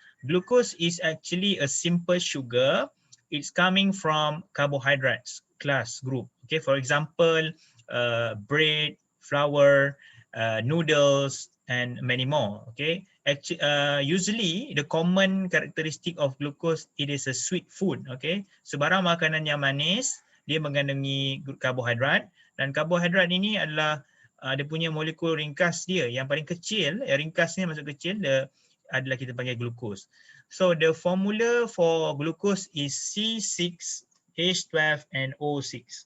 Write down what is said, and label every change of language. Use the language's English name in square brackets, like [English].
[English] Glucose is actually a simple sugar. It's coming from carbohydrates class group. Okay, for example, bread, flour, noodles, and many more. Okay, actually, usually the common characteristic of glucose, it is a sweet food. [Malay] Okay, sebarang makanan yang manis dia mengandungi karbohidrat, dan karbohidrat ini adalah dia punya molekul ringkas dia yang paling kecil, ringkasnya masuk kecil, adalah kita panggil glucose. [English] So the formula for glucose is C6H12 and O6.